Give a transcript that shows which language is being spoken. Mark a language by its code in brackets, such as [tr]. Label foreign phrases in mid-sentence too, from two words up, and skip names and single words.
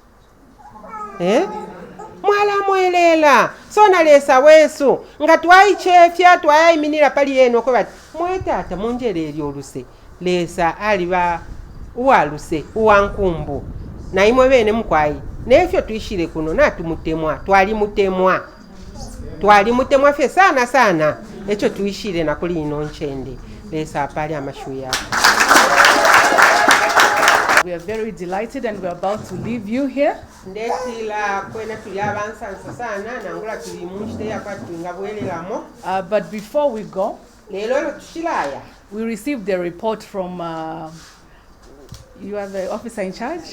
[bem] mwala mwelela so nalesa wesu nga twayichefya twayiminira pali yeno ko bati mwetata munjereli oluse lesa aliba uwaluse uwankumbu naimwe bene mukwayi nefyo tuishire kuno natumutemwa twali mutemwa fye sana echo tuishire nakuli ino nchende lesa pali amashuya. [en] We are very delighted and we are about to leave you here. But before we go, we received a report from you are the officer in charge?